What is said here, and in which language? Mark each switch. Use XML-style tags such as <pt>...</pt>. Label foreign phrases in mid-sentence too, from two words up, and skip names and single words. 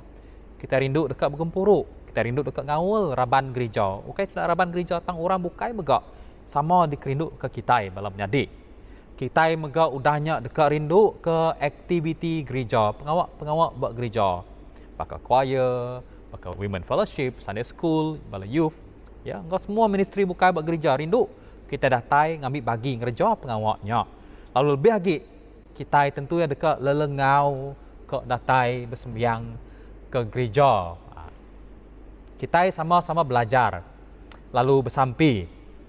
<iba>Kita rindu dekat bergempuruk. Kita rindu dekat ngawul raban gereja. Okey, tidak raban gereja tang orang bukai megak. Sama dikerindu ke kita balam jadi. Kita megak udahnya dekat rindu ke aktiviti gereja, pengawak buat gereja.</iba> <en>Bakal choir, bakal women fellowship, Sunday school,</en> <iba>bala youth. Ya, engkau semua ministry bukai buat gereja rindu. Kita datai ngambil bagi ngerja pengawaknya. Lalu lebih lagi kita tentu ya dekat lelengau ke datai bersembiang ke gereja. Kita sama-sama belajar. Lalu bersampi.</iba>